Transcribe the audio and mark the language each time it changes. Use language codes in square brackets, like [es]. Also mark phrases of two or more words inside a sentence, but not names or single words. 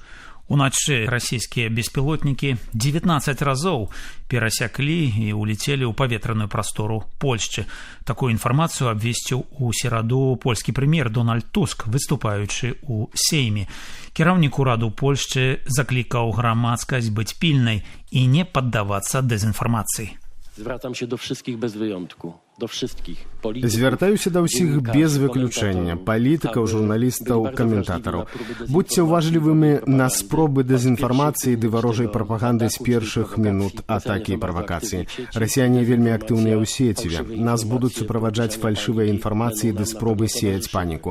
[be] Уначы расійскія беспілотнікі 19 разоў перасяклі і улетелі ў паветраную прастору Польшчы. Такую інфармацыю абвесціў у сераду польскі прэм'ер Дональд Туск, выступаючы ў Сейме. Кіраўнік ураду Польшчы заклікаў грамадскасць быць пільнай і не паддавацца дэзінфармацыі. [pl] Zwracam się do wszystkich bez wyjątku. Do wszystkich. [be] Звяртаюся да ўсіх без выключэння, палітыкаў, журналістаў, каментатараў. Будьце ўважлівымі на спробы дэзінфармацыі ды варожай прапаганды з першых мінут атакі і правакацыі. Расіяне вельмі актыўныя ў сеціве. Нас будуць суправаджаць фальшывыя інфармацыі ды спробы сеяць паніку.